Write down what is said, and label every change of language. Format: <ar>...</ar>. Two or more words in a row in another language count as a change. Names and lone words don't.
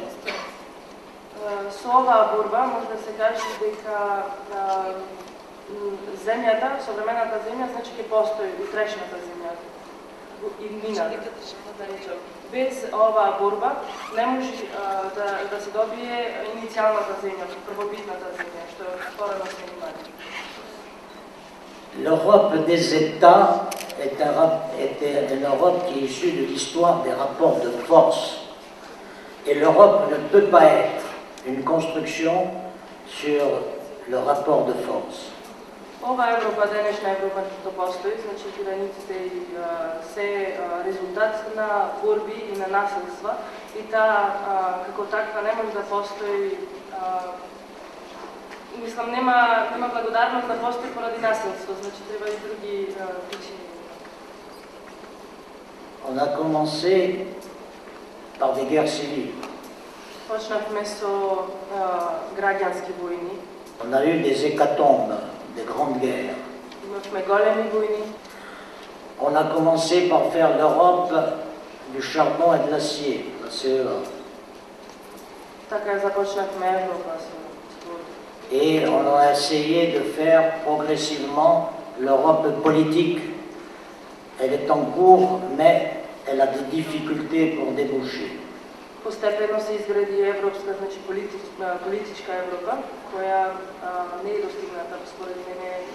<mk>Со оваа борба може да се каже дека земјата, современата земја, значи ќе постои утрешната земја и мината. Без оваа борба не може да се добие иницијалната земја, првобитната земја, што порано сме имали.</mk> <fr>L'Europe des États était une Europe qui est issue de l'histoire des rapports de force. Et l'Europe ne peut pas être une construction sur le rapport de force.</fr> <mk>Ова Европа, денешна Европа што постои, значи границите се резултат на борби и на насилства и таа како таква не може да постои, мислам нема благодарност да постои поради насилство, значи треба и други причини.</mk> <fr>On a commencé par des guerres civiles.</fr> <mk>Почнавме со граѓански војни.</mk> <fr>On a eu des hécatombes, des grandes guerres.</fr> <mk>Имавме големи војни.</mk> <fr>On a commencé par faire l'Europe du charbon et de l'acier, la CEA. Така започнавме Европа со. Et on a essayé de faire progressivement l'Europe politique. Elle est en cours, mais elle a des difficultés pour déboucher.</fr> <mk>Постепено се изгради европска, значи политичка Европа, која не е достигната според мене</mk>